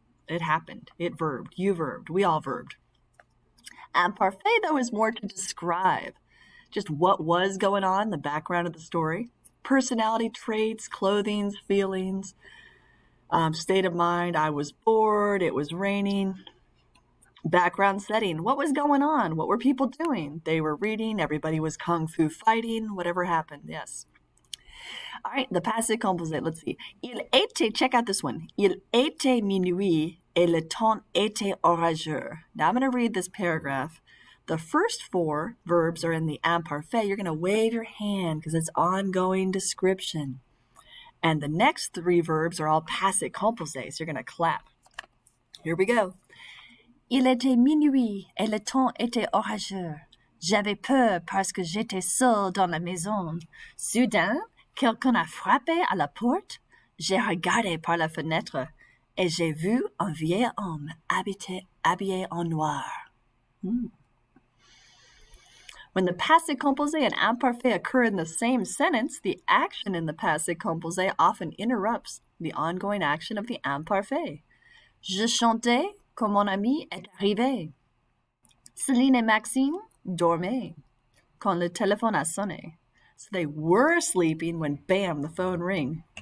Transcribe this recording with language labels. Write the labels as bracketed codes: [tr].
[en] It happened, it verbed, you verbed, we all verbed. Imparfait, though, is more to describe just what was going on, the background of the story, personality traits, clothing, feelings, state of mind. I was bored, it was raining. Background setting, what was going on? What were people doing? They were reading, everybody was kung fu fighting, whatever happened, yes. All right, the passé composé, let's see. [fr] Il était, [en] check out this one. [fr] Il était minuit et le temps était orageux. [en] Now I'm going to read this paragraph. The first four verbs are in the imparfait. You're going to wave your hand because it's ongoing description. And the next three verbs are all passé composé, so you're going to clap. Here we go. [fr] Il était minuit et le temps était orageux. J'avais peur parce que j'étais seule dans la maison. Soudain, quelqu'un a frappé à la porte. J'ai regardé par la fenêtre et j'ai vu un vieil homme habillé en noir. [en] When the passé composé and imparfait occur in the same sentence, the action in the passé composé often interrupts the ongoing action of the imparfait. [fr] Je chantais quand mon ami est arrivé. Céline et Maxime dormaient quand le téléphone a sonné. [en] So they were sleeping when, bam, the phone ringed.